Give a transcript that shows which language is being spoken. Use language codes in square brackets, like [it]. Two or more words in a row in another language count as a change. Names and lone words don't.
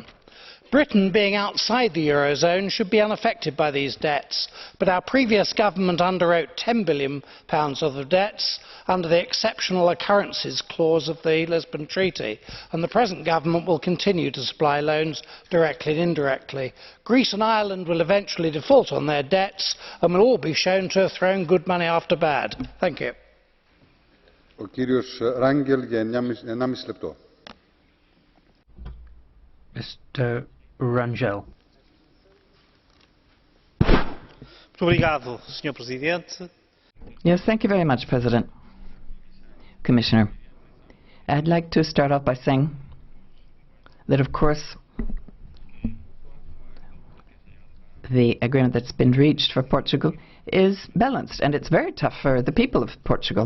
[en] Britain, being outside the Eurozone, should be unaffected by these debts, but our previous government underwrote £10 billion of the debts under the exceptional occurrences clause of the Lisbon Treaty, and the present government will continue to supply loans directly and indirectly. Greece and Ireland will eventually default on their debts and will all be shown to have thrown good money after bad. Thank you. [el] Ο κύριος Ράγγελ για 1,5 λεπτό. [en] Mr. Rangel. [pt] Muito obrigado, Sr. Presidente. [en] Yes, thank you very much, President. Commissioner, I'd like to start off by saying that, of course, the agreement that's been reached for Portugal is balanced, and it's very tough for the people of Portugal.